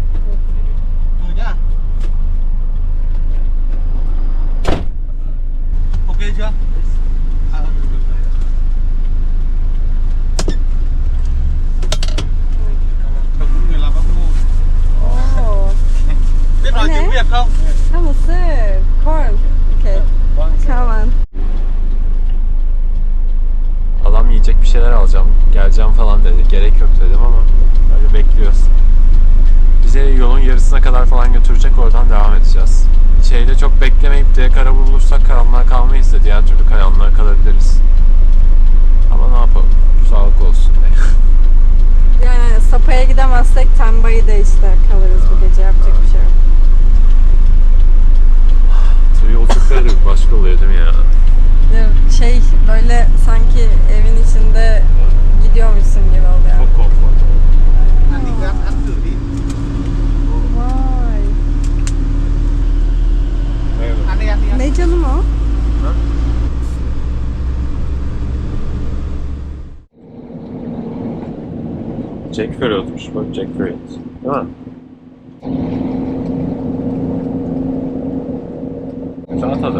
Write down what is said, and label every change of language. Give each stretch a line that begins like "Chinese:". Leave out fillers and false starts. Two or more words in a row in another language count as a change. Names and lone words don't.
Vietnamese: Ok chưa? Người làm bác ngô. Oo. Biết nói Cái tiếng này? Việt không? Ha,
Turkish: mısır.
English: Corn. Okay. Come on.
Turkish: Adam yiyecek bir şeyler alacağım, geleceğim falan dedi. Gerek yok dedim ama böyle bekliyoruz. Bize yolun yarısına kadar falan götürecek, oradan devam edeceğiz. Şeyde çok beklemeyip direkt araba bulursak karanlığa kalmayız da diğer türlü karanlığa kalabiliriz. Ama ne yapalım, sağlık olsun diye. Yani Sapa'ya gidemezsek Tambai'de işte kalırız bu gece, yapacak bir şey yok. Tabii yolculuklar da başka oluyor değil mi ya? Şey böyle sanki evin içinde gidiyormuşsun gibi oluyor. Çok konforlu.
Vietnamese: Ăn đi gắp, ăn thử đi.
Turkish: Vay.
Vietnamese: Ăn đi, ăn đi.
Turkish: Ne canım o? Jackfruit'muş bak, jackfruit. Değil mi? Güzel tadı.